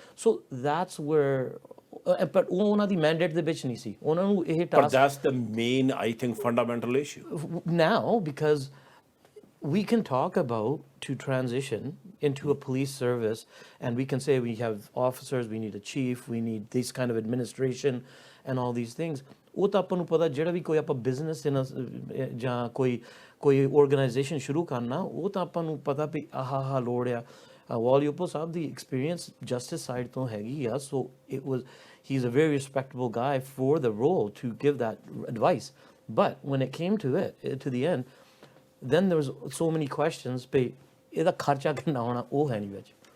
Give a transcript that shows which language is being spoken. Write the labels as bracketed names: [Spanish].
[English] so that's where, [Punjabi] ਪਰ ਉਹ ਉਹਨਾਂ ਦੀ ਮੈਂਡੇਟ ਦੇ ਵਿੱਚ ਨਹੀਂ ਸੀ। ਉਹਨਾਂ ਨੂੰ ਇਹ task, [English] That's the main I think fundamental issue now, because we can talk about to transition into a police service, and we can say we have officers, we need a chief, we need this kind of administration and all these things. [Punjabi] ਉਹ ਤਾਂ ਆਪਾਂ ਨੂੰ ਪਤਾ, ਜਿਹੜਾ ਵੀ ਕੋਈ ਆਪਾਂ business ਜਾਂ ਕੋਈ ਆਰਗੇਨਾਈਜੇਸ਼ਨ ਸ਼ੁਰੂ ਕਰਨਾ, ਉਹ ਤਾਂ ਆਪਾਂ ਨੂੰ ਪਤਾ ਵੀ ਆਹ ਲੋੜ ਆ। ਵਾਲੀ ਉੱਪਲ ਸਾਹਿਬ ਦੀ ਐਕਸਪੀਰੀਅੰਸ ਜਸਟਿਸ ਸਾਈਡ ਤੋਂ ਹੈਗੀ ਆ, ਸੋ [English] he is a very respectable guy for the role to give that advice. But when it came to the end, then there was so many questions [Punjabi] ਵੀ ਇਹਦਾ ਖਰਚਾ ਕਿੰਨਾ ਹੋਣਾ, ਉਹ ਹੈ ਨਹੀਂ ਵਿੱਚ।